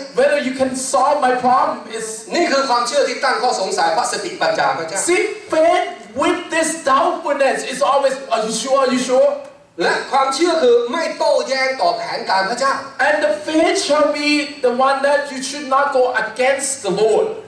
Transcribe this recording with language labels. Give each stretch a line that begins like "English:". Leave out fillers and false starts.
English: whether you can solve my problem is,
Thai: นี่คือความเชื่อที่ตั้งข้อสงสัยพระสติปัญญาพระเจ้า
English: see, faith with this doubtfulness is always, are you sure, are you sure?
Thai: และความเชื่อคือไม่โต้แย้งต่อแผนการพระเจ้า
English: And the faith shall be the one that you should not go against the Lord.